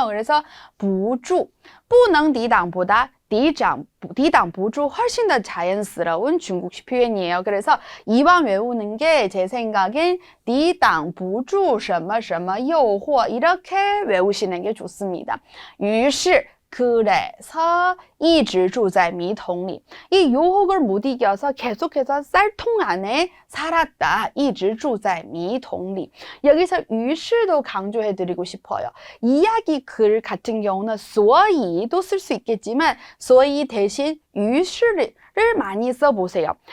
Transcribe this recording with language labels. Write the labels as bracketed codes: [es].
[ko] 그래서 不住, 不能抵挡보다 抵挡不住 훨씬 더 자연스러운 중국식 표현이에요. 그래서 이왕 외우는 게 제 생각엔 [zh] 抵挡不住什么什么诱惑 [ko] 이렇게 외우시는 게 좋습니다. [zh] 于是 [ko] 그래서 [zh] 一直住在米桶里. [ko] 이 유혹을 못 이겨서 계속해서 쌀통 안에 살았다. [zh] 一直住在米桶里. [ko] 여기서 于是도 강조해드리고 싶어요. 이야기 글 같은 경우는 所以도 쓸 수 있겠지만 所以 대신 于是를 많이 써보세요.